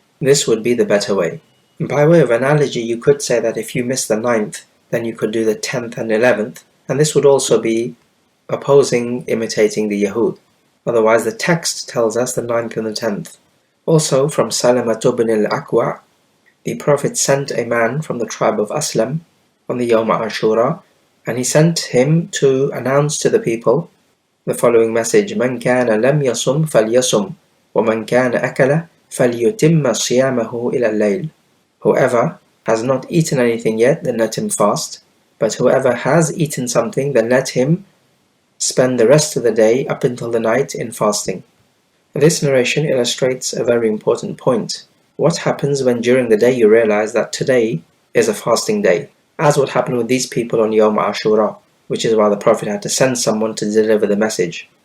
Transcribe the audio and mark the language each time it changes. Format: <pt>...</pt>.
<en>This would be the better way. By way of analogy, you could say that if you miss the 9th, then you could do the 10th and 11th, and this would also be imitating the Yahud. Otherwise, the text tells us the 9th and the 10th. Also, from Salama ibn al-Aqwa, the Prophet sent a man from the tribe of Aslam on the Yawm Ashura, and he sent him to announce to the people the following message:</en> <ar>من كان لم يصم فليصم ومن كان أكل فليتم صيامه إلى الليل.</ar> <en>Whoever has not eaten anything yet, then let him fast, but whoever has eaten something, then let him spend the rest of the day up until the night in fasting. This narration illustrates a very important point. What happens when during the day you realize that today is a fasting day, as what happened with these people on Yawm Ashura, which is why the Prophet had to send someone to deliver the message?</en>